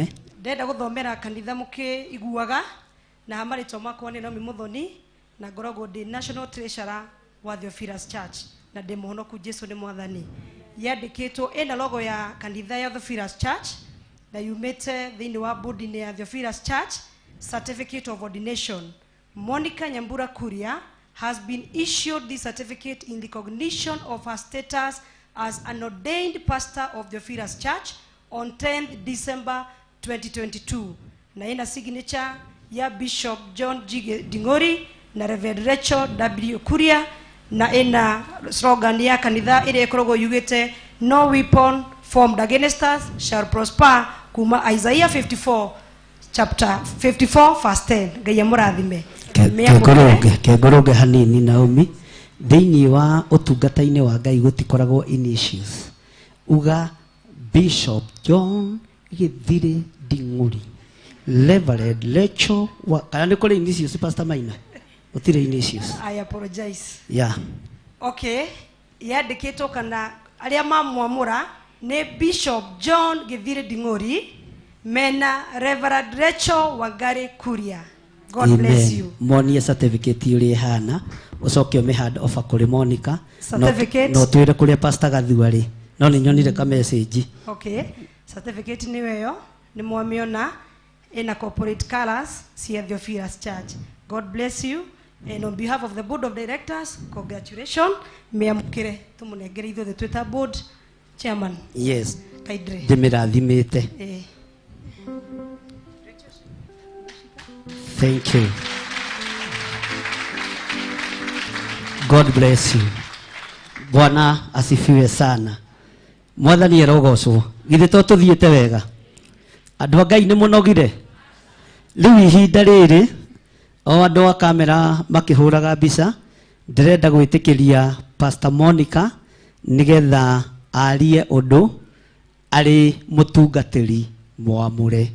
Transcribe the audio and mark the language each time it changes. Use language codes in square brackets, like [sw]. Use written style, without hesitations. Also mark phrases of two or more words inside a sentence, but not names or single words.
[ki] Ndenda gũthomera kanitha mũkĩiguaga, na marĩtwa makwa nĩ Naomi Muthoni, na ngoragwo ndĩ [en] national treasurer [ki] wa Theophilus Church, na ndĩ mũhonoku Jesu nĩ Mwathani. Yandĩkĩtwo ĩna logo ya kanitha ya Theophilus Church, na yumĩte thĩinĩ wa bodi ya Theophilus Church. [en] Certificate of ordination. Monica Nyambura Kuria has been issued this certificate in recognition of her status as an ordained pastor of Theophilus Church on 10th December 2022. [ki] Na ina signature ya Bishop John G. Dingori na Reverend Rachel W. Kuria, na ina slogan ya kanitha ile ikoragwo yugite [en] no weapon formed against us shall prosper, [ki] kuma Isaiah 54 [en] chapter 54 verse 10. [ki] Ngai amũrathime. Kengoroge hanini Naomi, thĩinĩ wa ũtungata-inĩ wa Ngai gũtikoragwo initials. Uga Bishop John Gĩthire Nding'ũri, Reverend Rachel kana nĩ kũrĩ initials Pastor Maina? Gũtirĩ initials. [en] I apologize. Yeah. Okay. [ki] Yandĩkĩtwo kana arĩa mamwamũra nĩ Bishop John Gĩthire Nding'ũri mena Reverend Rachel Wangari Kuria. [en] God bless you. [ki] Monia certificate ũrĩa ihana, ũcoke ũmĩhand offer kũrĩ Monica. Certificate. No twĩre kũrĩa Pastor Gathu arĩ. No nĩ nyonire ka message. Okay. Certificate nĩ weyo, nĩ mwamĩona ina [en] corporate colors [ki] cia Theophilus Church. [en] God bless you. And on behalf of the board of directors, congratulations. [ki] Meamukire tumunengere ithuothe twĩta [en] board chairman. Yes. Kaidre. [ki] Ndĩmĩrathimĩte. [en] Thank you. God bless you. [sw] Bwana asifiwe sana. [ki] Mwathani arogocwo. Githĩ to tũthiĩte wega? Andũ a Ngai nĩ mũnogire. Rĩu ihinda rĩrĩ o andũ a kamera makĩhũraga mbica, ndĩrenda gwĩtĩkĩria Pastor Monica nĩgetha arie ũndũ arĩ mũtungatĩri mwamũre.